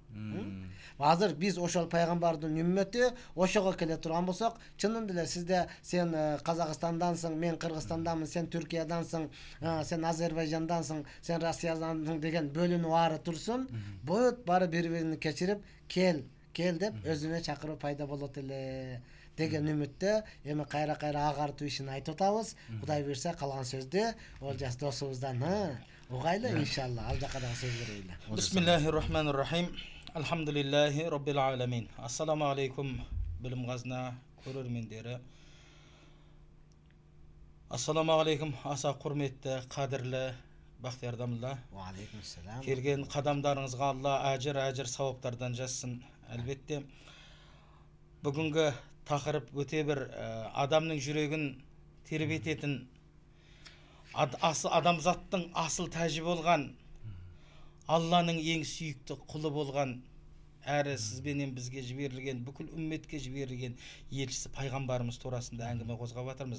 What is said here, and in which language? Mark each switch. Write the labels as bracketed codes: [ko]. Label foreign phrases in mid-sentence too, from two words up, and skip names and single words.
[ky] Азыр биз ошол пайгамбардын үммөтү ошого келе турган болсок, чынында эле сизде сен Казакстандансың, мен Кыргызстандамын, сен Түркиядансың, сен Азербайжандансың, сен Россиядансың деген бөлүнүү ары турсун, бүт баары бири-бирин кечирип, кел деп өзүнө чакыруу пайда болот эле деген үмүттө эми кайра агартуу ишин айтып атабыз. Кудай буйрса калган сөздү Олжас досубуздан угайлы иншалла. Ал жака дагы сөз берели. [ar] بسم الله الرحمن الرحيم. الحمد لله رب العالمين. السلام عليكم [kk] Bilim Қазына көрермендері. [ar] السلام عليكم [kk] аса құрметті, қадірлі Бақтияр Дамылла. [ar] وعليكم السلام. [kk] Келген қадамдарыңызға Алла әжір сауаптардан жазсын. Әлбетте бүгінгі тақырып өте бір адамның жүрегін тербететін, адамзаттың асыл тәжі болған, Алланың ең сүйікті құлы болған, әрі сізбенен бізге жіберілген, бүкіл үмметке жіберілген елшісі пайғамбарымыз турасында әңгіме қозғап жатырмыз.